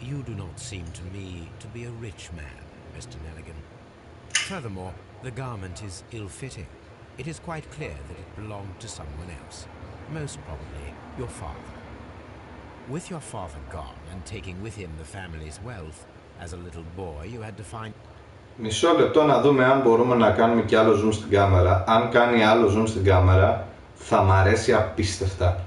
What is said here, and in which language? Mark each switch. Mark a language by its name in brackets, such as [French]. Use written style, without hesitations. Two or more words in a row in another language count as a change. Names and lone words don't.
[English] you do not seem to me to be a rich man, Mr. Nelligan. Furthermore, the garment is ill-fitting. It is quite clear that it belonged to someone else, most probably your father. With your father gone and taking with him the family's wealth, as a little boy you had to find... [Greek] Μισό λεπτό να δούμε αν μπορούμε να κάνουμε και άλλο zoom στην κάμερα. Αν κάνει άλλο zoom στην κάμερα θα μ' αρέσει απίστευτα.